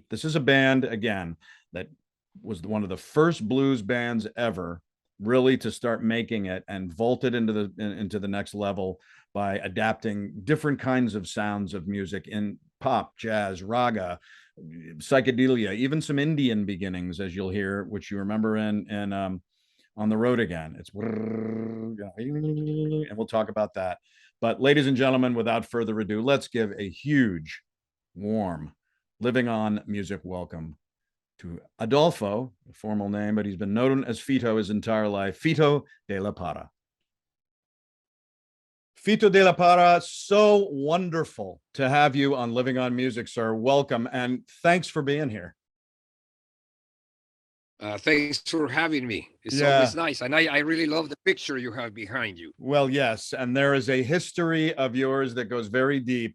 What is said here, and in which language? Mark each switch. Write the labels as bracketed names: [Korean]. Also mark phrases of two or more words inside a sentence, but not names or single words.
[English] This is a band, again, that was one of the first blues bands ever really to start making it and vaulted into the next level by adapting different kinds of sounds of music in pop, jazz, raga, psychedelia, even some Indian beginnings, as you'll hear, which you remember in On the Road Again. It's and we'll talk about that. But ladies and gentlemen, without further ado, let's give a huge, warm, Living On music welcome to Adolfo, a formal name, but he's been known as Fito his entire life, Fito de la Parra. Fito de la Parra, so wonderful to have you on Living On Music, sir. Welcome, and thanks for being here. Thanks for having me. It's always nice. And I really love the picture you have behind you. Well, yes. And there is a history of yours that goes very deep.